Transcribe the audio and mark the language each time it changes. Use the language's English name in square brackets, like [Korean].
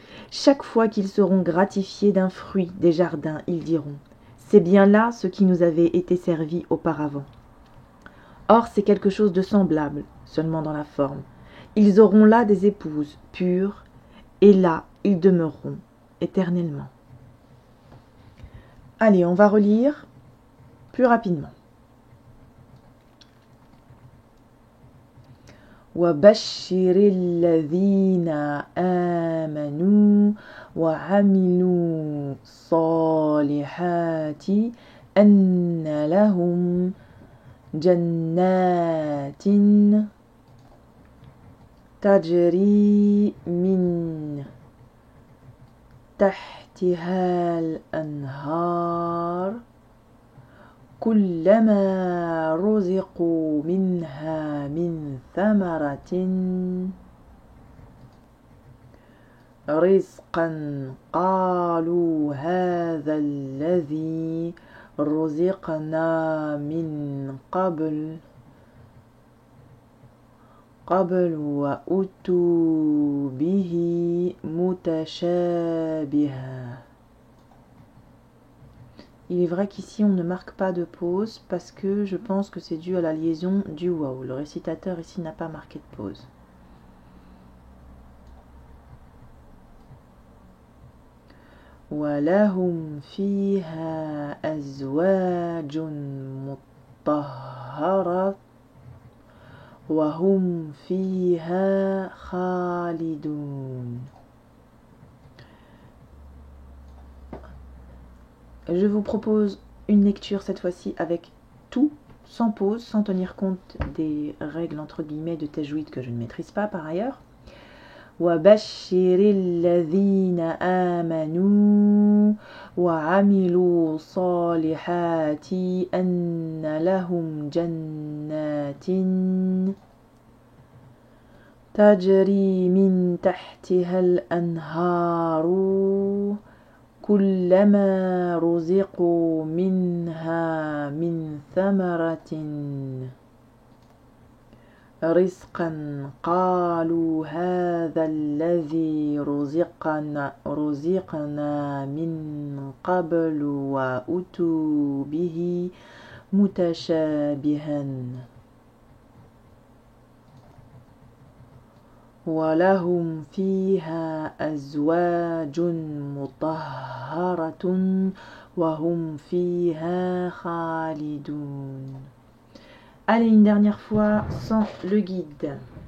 [French] Chaque fois qu'ils seront gratifiés d'un fruit des jardins, ils diront « C'est bien là ce qui nous avait été servi auparavant. » Or, c'est quelque chose de semblable, seulement dans la forme. Ils auront là des épouses pures, et là ils demeureront éternellement. Allez, on va relire plus rapidement. [Arabic] وَبَشِّرِ الَّذِينَ آمَنُوا وَعَمِلُوا الصَّالِحَاتِ أَنَّ لَهُمْ جَنَّاتٍ تجري من تحتها الأنهار كلما رزقوا منها من ثمرة رزقا قالوا هذا الذي رزقنا من قبل وأتوا به متشابها. [French] Il est vrai qu'ici on ne marque pas de pause parce que je pense que c'est dû à la liaison du waw. Le récitateur ici n'a pas marqué de pause. [Arabic] وَلَهُمْ فِيهَا أَزْوَاجٌ مُطَهَّرَةٌ وَهُمْ فِيهَا خَالِدُونَ. [French] Je vous propose une lecture cette fois-ci avec tout, sans pause, sans tenir compte des règles entre guillemets de tajwid que je ne maîtrise pas par ailleurs. [Arabic] وَبَشِّرِ الَّذِينَ آمَنُوا وَعَمِلُوا الصَّالِحَاتِ أَنَّ لَهُمْ جَنَّاتٍ تجري من تحتها الأنهار كلما رزقوا منها من ثمرة رزقا قالوا هذا الذي رزقنا من قبل وأتوا به متشابها وَلَهُمْ فِيهَا أَزْوَاجٌ مُطَهَّرَةٌ وَهُمْ فِيهَا خَالِدُونَ. [French] Allez, une dernière fois sans le guide.